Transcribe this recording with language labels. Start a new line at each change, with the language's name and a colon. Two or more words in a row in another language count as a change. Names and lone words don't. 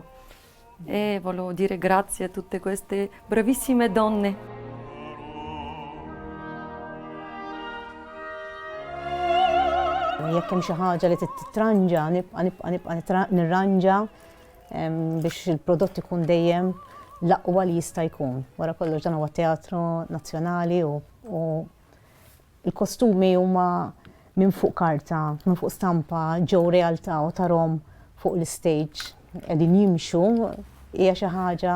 Italian: E volevo dire grazie a tutte queste bravissime donne.
Maltese: Jekk hemm xi ħaġa li titranġa, nibqa' nirranġa biex il-prodott ikun dejjem l-aqwa li jista' jkun. Wara kollox dan huwa teatru nazzjonali u l-kostumi huma minn fuq karta, minn fuq stampa, ġew realtà u tarhom fuq l-istage qegħdin jimxu hija xi ħaġa.